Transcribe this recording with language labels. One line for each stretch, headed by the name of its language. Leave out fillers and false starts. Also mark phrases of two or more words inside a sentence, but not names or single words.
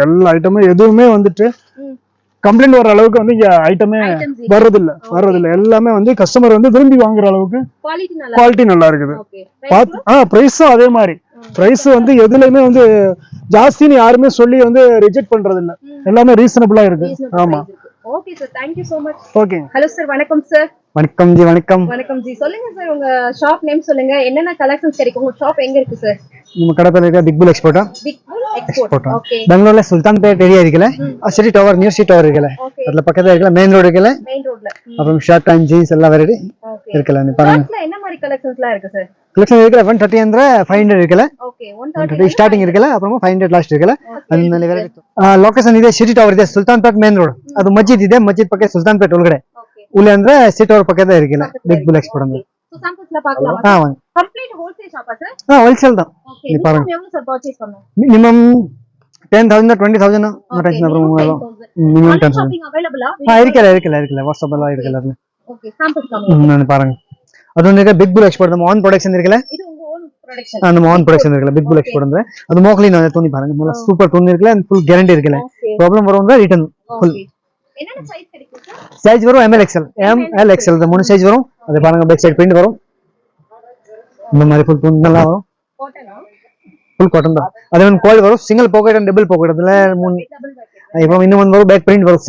Tamil: எல்லா ஐட்டமும் எதுவுமே வந்துட்டு கம்ப்ளைண்ட் வர அளவுக்கு வந்து இங்க ஐட்டமே வர்றதில்ல. எல்லாமே வந்து கஸ்டமர் வந்து விரும்பி வாங்குற அளவுக்கு குவாலிட்டி நல்லா இருக்குது. பிரைஸும் அதே மாதிரி. பிரைஸ் வந்து எதுலயுமே வந்து ஜாஸ்தின்னு யாருமே சொல்லி வந்து ரிஜெக்ட் பண்றது இல்ல. எல்லாமே ரீசனபிளா இருக்கு. ஆமா.
English: okay sir, thank you so much.
Tamil: ஓகே.
English: hello sir,
Tamil: வணக்கம் சார். வணக்கம் ஜி. வணக்கம் ஜி. சொல்லுங்க சார், உங்க
English: shop name
Tamil: சொல்லுங்க. என்னென்ன கலெக்ஷன்ஸ் கிடைக்கும்? உங்க ஷாப் எங்க இருக்கு சார்? நம்ம கடை பேர் இருக்க பிக் புல் எக்ஸ்போர்ட். ஓகே. பெங்களூர்ல சுல்தான்பேட் ஏரியா இருக்குல, சிட்டி டவர், நியூ சிட்டி டவர் இருக்குல, அதுல பக்கத்துல இருக்குல,
English: main road
Tamil: இருக்குல. அப்புறம்
English: shirt and jeans
Tamil: எல்லாம் வெரைட்டி இருக்குல. நீ பாருங்க என்ன மாதிரி கலெக்ஷன்ஸ்லாம் இருக்கு சார்? கலெக்ஷன் இருக்குல 130 and 500 இருக்குல. ஓகே. 130 ஸ்டார்டிங் இருக்குல, அப்புறம் 500 லாஸ்ட் இருக்குல. அந்த வெரைட்டி
Kannada: ಲೊಕೇಶನ್ ಇದೆ ಸಿಟಿ ಟವರ್ ಇದೆ, ಸುಲ್ತಾನ್ಪೇಟ್
English: main road.
Kannada: ಅದು ಮಸ್ಜಿದ್ ಇದೆ, ಮಸ್ಜಿದ್ ಪಕ್ಕ ಸುಲ್ತಾನ್ಪೇಟ್ ಒಳಗಡೆ. ಉಳ್ಳೆ ಅಂದ್ರೆ ಸಿಟಿ ಟವರ್ ಪಕ್ಕದ ಇರಕಿಲ್ಲ ಬಿಗ್ ಬುಲ್ ಎಕ್ಸ್ಪೋರ್ಟ್ ಅಂದ್ರೆ.
Tamil: சோ சாம்பிள்ஸ்ல பார்க்கலாம்.
English: complete wholesale shop
Tamil: சார்? ஹோல்சேல் தான். நீ பாருங்க எவ்வளவு சார் பர்சேஸ் பண்ணனும்? மினிமம் 10,000 20,000 அப்புறம் மினிமம் 10,000
English: shopping available?
Tamil: இருக்குல்ல வாட்ஸ்அப் எல்லாம் இருக்குல்ல. ஓகே. சாம்பிள்ஸ் காமிங்க. பாருங்க. அது வந்து பிக் புல் எக்ஸ்போர்ட் நம்ம
English: own production
Tamil: இருக்குல்ல. இது உங்க
English: own production.
Tamil: நம்ம
English: own production
Tamil: இருக்குல்ல பிக் புல் எக்ஸ்போர்ட்
Kannada: ಅಂದ್ರೆ ಅದು ಮೋಕ್ಲಿನ್
Tamil: அந்த துணி பாருங்க. நல்ல சூப்பர் துணி இருக்குல்ல,
English: full guarantee
Tamil: இருக்குல்ல. ப்ராப்ளம் வரும் ಅಂದ್ರೆ
English: return full.
Tamil: என்னென்ன சைஸ் கிடைக்கும் சார்? சைஸ் வரும் ML XL, ML XL இந்த மூணு சைஸ் வரும். அது பாருங்க
English: back side print
Tamil: வரும். இந்த மாதிரி ஃபுல் துணி நல்லா வரும். காட்டனா? ஃபுல் காட்டன் தான். அதே மாதிரி கோல் வரும்,
English: single pocket and double pocket.
Tamil: அதுல மூணு இப்போ இன்னும் வந்து வரும்
English: back print
Tamil: வரும்.